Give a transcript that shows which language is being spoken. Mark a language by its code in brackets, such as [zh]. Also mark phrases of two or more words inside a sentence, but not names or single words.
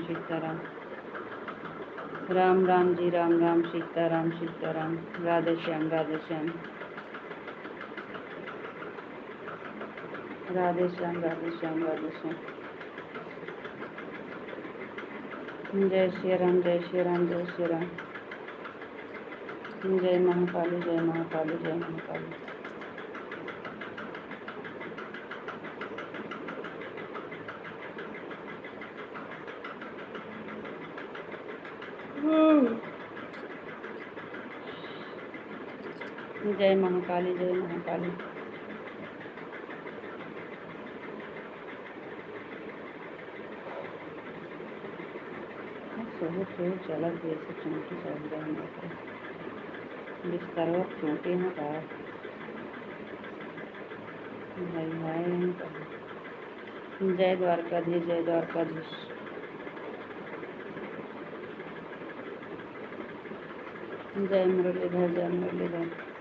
[hi] सीताराम, राम राम जी, राम राम, सीताराम सीताराम, राधे श्याम, राधे श्याम, राधे श्याम, राधे श्याम, राधे श्याम, जय श्री राम, जय श्री राम, जय श्री राम, जय महाकाली, जय महाकाली, जय महाकाली, जय महाकाली, जय महाकाली, सब खेल चलत जैसे चूंटी चल रहे बिस्तर और चूंटे हैं बाहर भाई भाई। जय द्वारकाधीश, जय द्वारकाधीश, जय मुरलीधर, जय मुरलीधर,